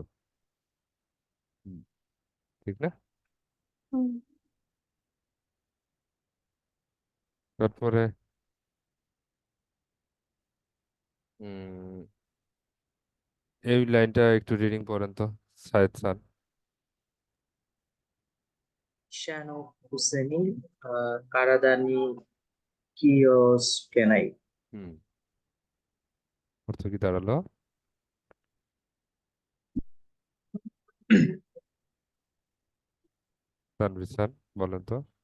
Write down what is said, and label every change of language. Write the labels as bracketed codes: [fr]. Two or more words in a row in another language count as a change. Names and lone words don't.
[bn] হুম, ঠিক না? হুম, তারপরে উম এই লাইনটা একটু রিডিং করেন তো, সায়েদ স্যার। [ja] 医者のくせに体に気をつけない。 [bn] হুম, অর্থ কি দাঁড়ালো? তানভীর স্যার, বলেন তো।